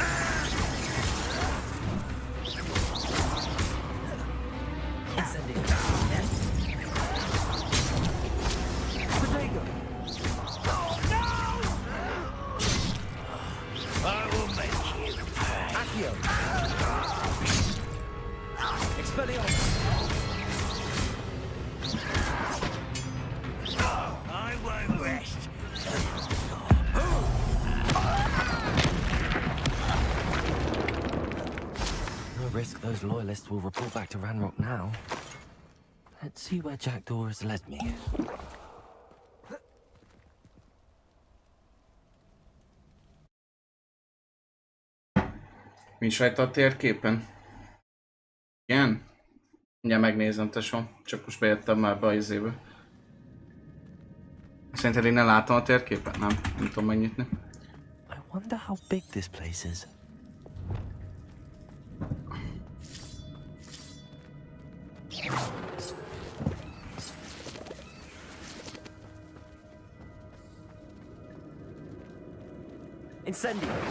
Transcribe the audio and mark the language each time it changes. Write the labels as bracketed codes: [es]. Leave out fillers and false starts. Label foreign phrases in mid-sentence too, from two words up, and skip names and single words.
[en] Incendio. Protego. I will make you pay. Accio. Expelliarmus. I won't rest. No risk those loyalists will report back to Ranrock now. Let's see where Jackdaw has led me. [hu] Nincs rajta a térképen? Igen? Mindjárt megnézem, tesó. Csak most bejöttem már be a izébe. Szerinted én nem látom a térképen? Nem tudom megnyitni. [en] I wonder how big this place is. Incendio.